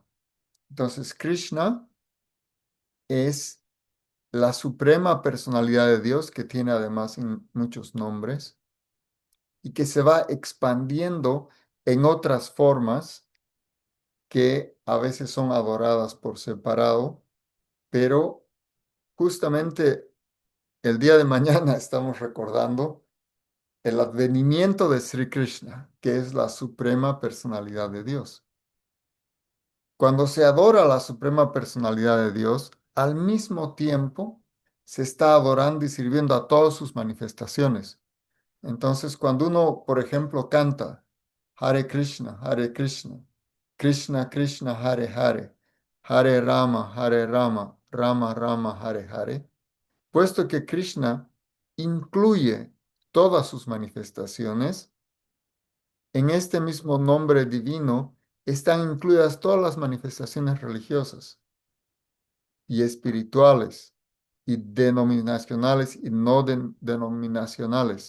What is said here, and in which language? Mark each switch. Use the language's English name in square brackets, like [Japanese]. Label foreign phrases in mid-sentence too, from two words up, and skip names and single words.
[Spanish] Entonces, Krishna es la suprema personalidad de Dios, que tiene además muchos nombres, y que se va expandiendo en otras formas que a veces son adoradas por separado, pero justamente el día de mañana estamos recordando el advenimiento de Sri Krishna, que es la suprema personalidad de Dios. Cuando se adora a la suprema personalidad de Dios, al mismo tiempo se está adorando y sirviendo a todas sus manifestaciones. Entonces, cuando uno, por ejemplo, canta [Sanskrit] Hare Krishna, Krishna Krishna, Hare Hare, Hare Rama, Rama Rama, Hare Hare, [Spanish] puesto que Krishna incluye todas sus manifestaciones, en este mismo nombre divino están incluidas todas las manifestaciones religiosas y espirituales y denominacionales y no denominacionales.